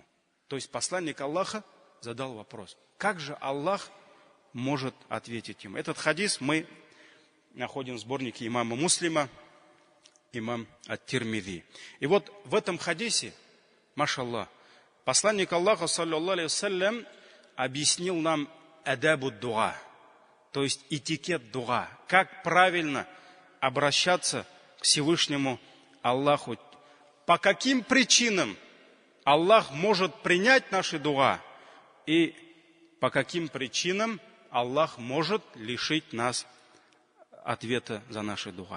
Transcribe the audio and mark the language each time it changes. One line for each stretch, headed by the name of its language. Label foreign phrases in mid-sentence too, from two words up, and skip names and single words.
Russian: То есть посланник Аллаха задал вопрос: как же Аллах может ответить ему? Этот хадис мы находим в сборнике имама Муслима, имам ат-Тирмизи. И вот в этом хадисе, машаллах, посланник Аллаха,
Arabic: صلى الله عليه وسلم,
Russian: объяснил нам
Arabic: آداب الدعاء,
Russian: то есть этикет дуа, как правильно обращаться к Всевышнему Аллаху. По каким причинам Аллах может принять наши дуа и по каким причинам Аллах может лишить нас ответа за наши дуа.